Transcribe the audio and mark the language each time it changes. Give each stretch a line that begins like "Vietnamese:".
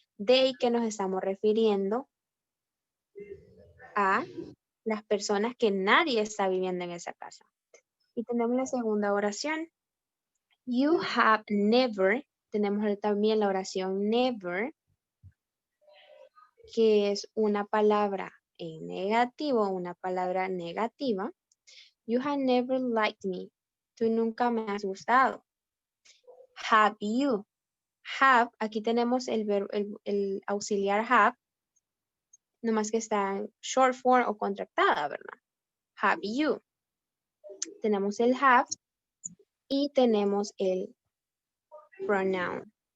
Spanish: They, que nos estamos refiriendo a las personas que nadie está viviendo en esa casa. Y tenemos la segunda oración.
English: You have never.
Spanish: Tenemos también la oración never, que es una palabra en negativo, una palabra negativa.
English: You have never liked me.
Spanish: Tú nunca me has gustado.
English: Have you.
Spanish: Have, aquí tenemos el auxiliar have, nomás que está en short form o contractada, ¿verdad?
English: Have you.
Spanish: Tenemos el have y tenemos el pronoun.